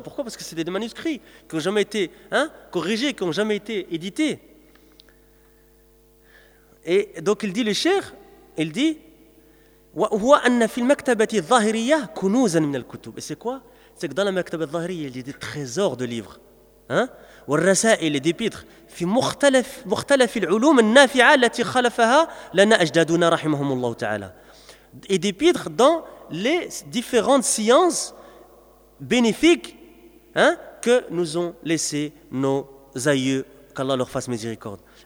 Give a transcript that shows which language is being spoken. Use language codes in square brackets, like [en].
[fr] Pourquoi? Parce que c'était des manuscrits qui ont jamais été, hein, corrigés, qui ont jamais été édités. Et donc il dit, le cheikh, il dit, [ar] وهو أن في المكتبة الظاهرية كنوزا من الكتب. [fr] Et c'est quoi? C'est que dans la مكتبة الظاهرية, il y a des trésors de livres. Hein? والرسائل d'épîtres. [ar] في مختلف العلوم النافعة التي خلفها لنا أجدادنا رحمهم الله تعالى. [fr] Et d'épîtres dans les différentes sciences bénéfiques, hein, que nous ont laissé nos aïeux. Qu'Allah leur fasse miséricorde.